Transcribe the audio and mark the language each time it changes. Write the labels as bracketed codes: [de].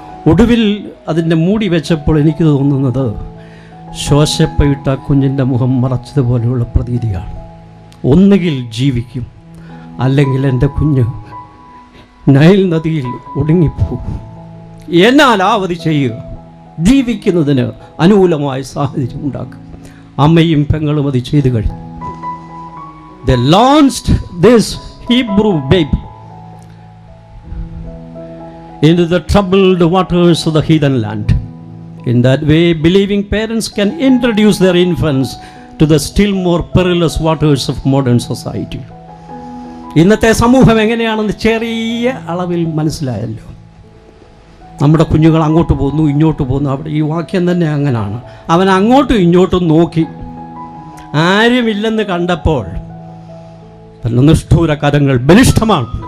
[ml] ഒടുവിൽ അതിൻ്റെ മൂടി വെച്ചപ്പോൾ എനിക്ക് തോന്നുന്നത് ശോശപ്പയിട്ട കുഞ്ഞിൻ്റെ മുഖം മറച്ചതുപോലെയുള്ള പ്രതീതിയാണ്. ഒന്നുകിൽ ജീവിക്കും, അല്ലെങ്കിൽ എൻ്റെ കുഞ്ഞ് നൈൽ നദിയിൽ ഒടുങ്ങിപ്പോകും. എന്നാൽ ആവധി ചെയ്യുക, ജീവിക്കുന്നതിന് അനുകൂലമായ സാഹചര്യം ഉണ്ടാക്കുക. അമ്മയും പെങ്ങളും അത് ചെയ്തു കഴിഞ്ഞു. [en] They launched this Hebrew baby into the troubled waters of the heathen land. In that way, believing parents can introduce their infants to the still more perilous waters of modern society. [ml] ഇന്നത്തെ സമൂഹം എങ്ങനെയാണെന്ന് ചെറിയ അളവിൽ മനസ്സിലായല്ലോ. നമ്മുടെ കുഞ്ഞുങ്ങൾ അങ്ങോട്ട് പോകുന്നു, ഇങ്ങോട്ട് പോകുന്നു. അവിടെ ഈ വാക്യം തന്നെ അങ്ങനെയാണ്. അവൻ അങ്ങോട്ടും ഇങ്ങോട്ടും നോക്കി, ആരുമില്ലെന്ന് കണ്ടപ്പോൾ നിഷ്ഠൂര കരങ്ങൾ ബലിഷ്ഠമാണ്.